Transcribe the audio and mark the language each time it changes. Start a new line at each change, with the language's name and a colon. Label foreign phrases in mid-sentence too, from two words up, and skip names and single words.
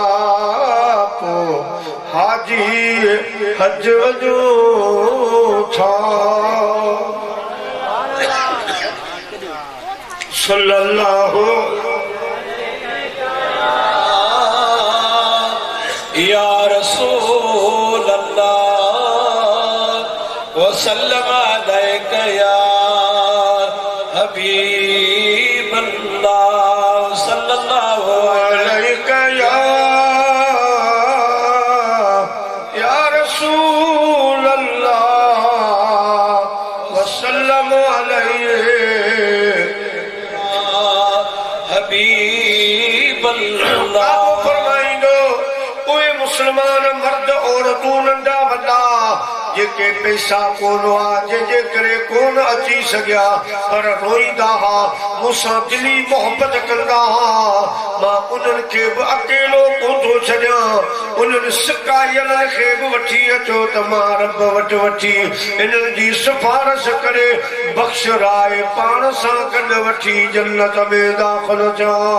Sindhi: हाजी हज वञो था
Arabic: صلى الله يا رسول الله وسلم عليك يا حبيب الله صلى الله عليك يا رسول الله وسلم عليك حبيب الله
Sindhi: फरमाइंदो उहे मुसलमान मर्द औरतूं नंढा वॾा जेके पैसा कोन हुआ जंहिंजे करे कोन अची सघिया पर रोईंदा हा मूंसां दिली मोहबत कंदा हा मां उन्हनि खे बि अकेलो कोन थो छॾियां उन्हनि सिकायल खे बि वठी अचो त मां रब वटि वठी इन्हनि जी सिफारिश करे बख़्श राय पाण सां गॾु वठी जन्नत में दाख़िल थिया